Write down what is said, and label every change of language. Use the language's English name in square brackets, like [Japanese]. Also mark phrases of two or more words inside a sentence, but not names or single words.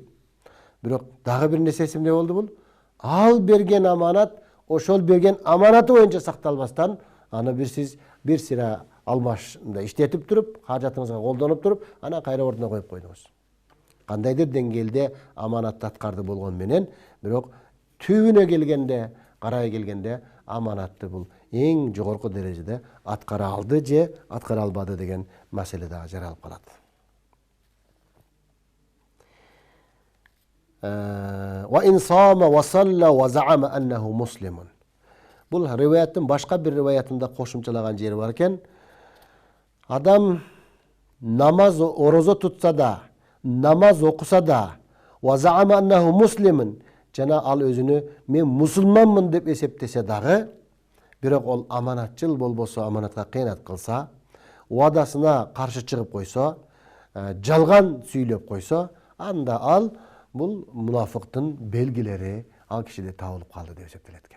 [Kyrgyz] Бирок дагы бир нерсе эсимде болду бул. Ал берген аманат, ошол берген аманаты боюнча сакталбастан, аны сиз бир сыра алмашында иштетип туруп, хажатыңызга колдонуп туруп, ана кайра ордуна коюп койдуңуз. Кандайдыр деңгээлде аманатты аткарды болгон менен, бирок түбүнө келгенде, карай келгенде аманатты бул эң жогорку дережеде аткара алды же аткара албады деген маселе дагы жаралып калат. [Arabic] وإن صام وصلى وزعم أنه مسلم. [Kyrgyz] Бул риваяттын башка бир риваятында кошумчалаган жери бар экен. Адам намаз орозо тутса да, намаз окуса да, [Arabic] وزعم أنه مسلم, [Kyrgyz] жана ал өзүнү мен мусулманмын деп эсептесе дагы, бирок ол аманатчыл болбосо, аманатка кыянат кылса, уадасына каршы чыгып койсо, жалган сүйлөп койсо, анда ал бул мунафыктын белгилери ал кишиде табылып калды деп эсептелет экен.